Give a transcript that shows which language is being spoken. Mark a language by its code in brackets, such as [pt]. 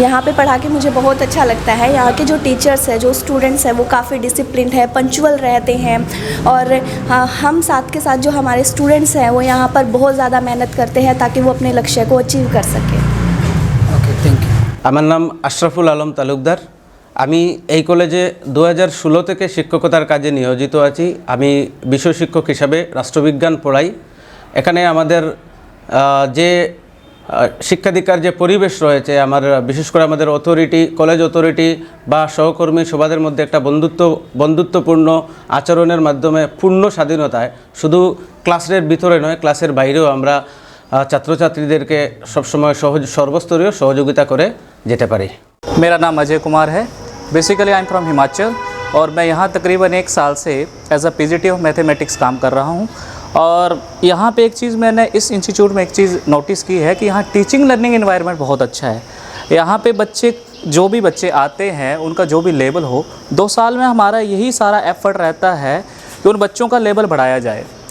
[hi] यहाँ पे पढ़ा के मुझे बहुत अच्छा लगता है। यहाँ के जो टीचर्स हैं, जो स्टूडेंट्स हैं, वो काफ़ी डिसिप्लिन्ड है, पंक्चुअल रहते हैं, और हम साथ के साथ जो हमारे स्टूडेंट्स हैं वो यहाँ पर बहुत ज़्यादा मेहनत करते हैं ताकि वो अपने लक्ष्य को अचीव कर सकें। [en] Okay, thank you. [bn] আমার নাম আশরাফুল আলম তালুকদার। আমি এই কলেজে 2016 থেকে শিক্ষকতার কাজে নিয়োজিত আছি। আমি বিষয় শিক্ষক হিসাবে রাষ্ট্রবিজ্ঞান পড়াই। এখানে আমাদের যে শিক্ষা দীক্ষার যে পরিবেশ রয়েছে আমার বিশেষ করে আমাদের অথরিটি কলেজ অথরিটি বা সহকর্মী সবাদের মধ্যে একটা বন্ধুত্বপূর্ণ আচরণের মাধ্যমে পূর্ণ স্বাধীনতায় শুধু ক্লাসের ভিতরে নয় ক্লাসের বাইরেও আমরা ছাত্রছাত্রীদেরকে সবসময় সর্বস্তরীয় সহযোগিতা করে যেতে পারি। [hi] मेरा नाम अजय कुमार है। [en] basically I am from Himachal [hi] और मैं यहाँ तकरीबन 1 साल से [en] as a PGT of mathematics [hi] काम कर रहा हूँ। और यहाँ पे एक चीज़ मैंने इस इंस्टीट्यूट में एक चीज़ नोटिस की है कि यहाँ टीचिंग लर्निंग एनवायरनमेंट बहुत अच्छा है। यहाँ पे बच्चे जो भी बच्चे आते हैं उनका जो भी लेवल हो, 2 साल में हमारा यही सारा एफर्ट रहता है कि उन बच्चों का लेवल बढ़ाया जाए।